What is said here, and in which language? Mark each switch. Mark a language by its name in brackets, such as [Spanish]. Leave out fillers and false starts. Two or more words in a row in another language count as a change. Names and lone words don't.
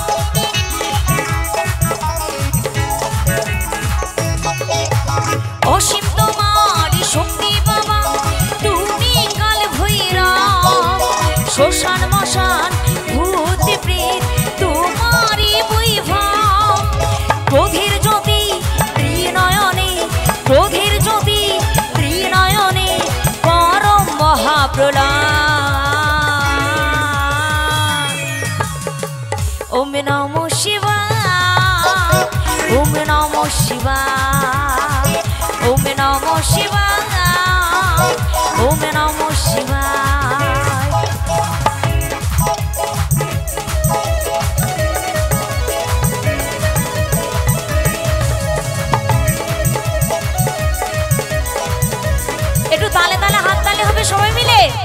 [Bangla] অসীম তোমারই শক্তি বাবা, তুমি কাল ভৈরব, শ্মশান মশান ভূতি প্রেত তোমারই বৈভব। ক্রোধের জ্যোতি ত্রিনয়নে, ক্রোধের জ্যোতি ত্রিনয়নে, পরম মহাপ্রলয়। [Sanskrit] ওম নমঃ শিবায়, ওম নমঃ শিবায়, ওম নমঃ শিবায়, ওম নমঃ শিবায়। [Bangla] একটু তালে তালে হাত তালে হবে সবাই মিলে।